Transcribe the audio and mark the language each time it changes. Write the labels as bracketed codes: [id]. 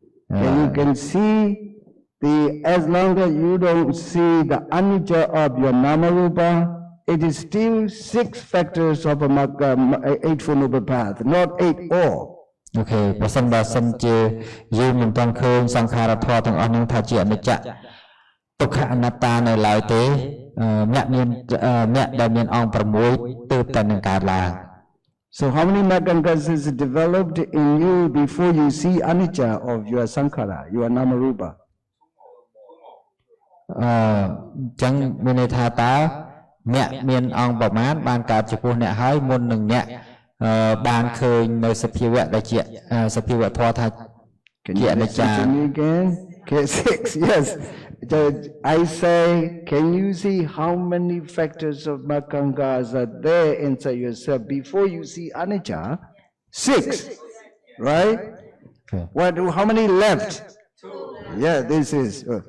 [en] And you can see as long as you don't see the anicca of your nama rupa, it is still 6 factors of a eightfold noble path, not 8 all. [km] អូខេបើសិនជាយើងមិនទាន់ឃើញសង្ខារធម៌ទាំងអស់ហ្នឹងថាជាអនិច្ចទុក្ខអនត្តានៅឡើយទេអ្នកដែលមានអង្គ6ទើបតែនឹងកើតឡើង [en] So how many Magangas is developed in you before you see anicca of your sankhara, your nama rupa? [km] អញ្ចឹងមានន័យថាតើអ្នកមានអង្គប្រមាណបានកើតចំពោះអ្នកហើយមុននឹងអ្នកបានឃើញនៅសភាវៈដែលជាសភាវៈធម៌ថាជាអនិច្ចា [en] Okay, 6, yes. I say, can you see how many factors of Magangas are there inside yourself before you see anicca? 6, right? Okay. How many left? 2. Yeah, this is.